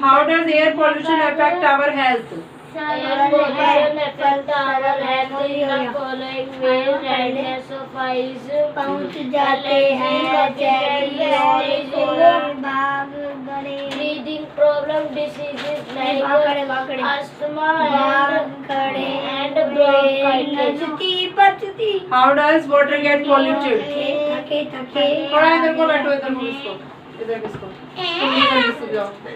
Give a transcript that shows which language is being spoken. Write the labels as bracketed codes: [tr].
[en] How does air pollution affect our health? Air pollution affect our health in the following ways: redness of eyes, [hi] पहुँच जाते हैं Jerry और कोरा, भाग गए। [en] breathing problem, diseases like asthma and bronchitis. [hi] बचती [en] How does water get polluted? [hi] थके थोड़ा इधर को बैठो, इधर को इसको, इधर किसको, इधर किसको जाओ,